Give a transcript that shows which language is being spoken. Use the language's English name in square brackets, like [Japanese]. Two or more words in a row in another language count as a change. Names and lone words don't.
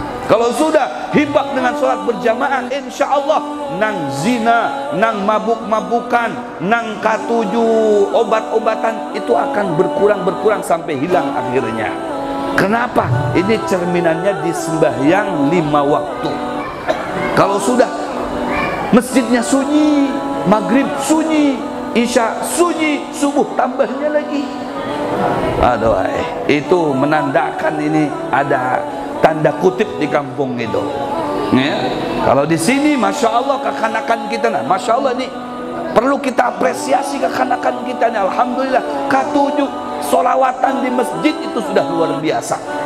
[Banjar] Kalau sudah hibak dengan sholat berjamaah, [Arabic] insya Allah [Banjar] nang zina, nang mabuk-mabukan, nang katuju, obat-obatan itu akan berkurang sampai hilang akhirnya. [Indonesian] Kenapa? Ini cerminannya di sembahyang 5 waktu. Kalau sudah masjidnya sunyi, maghrib sunyi, isya sunyi, subuh tambahnya lagi. Aduh, itu menandakan ini ada tanda kutip di kampung itu. Ya. Kalau di sini, [Arabic] Masya Allah, [Indonesian] kekanakan kita, nah, [Arabic] Masya Allah, [Indonesian] ini perlu kita apresiasi kekanakan kita nih. Alhamdulillah, K7 solawatan di masjid itu sudah luar biasa.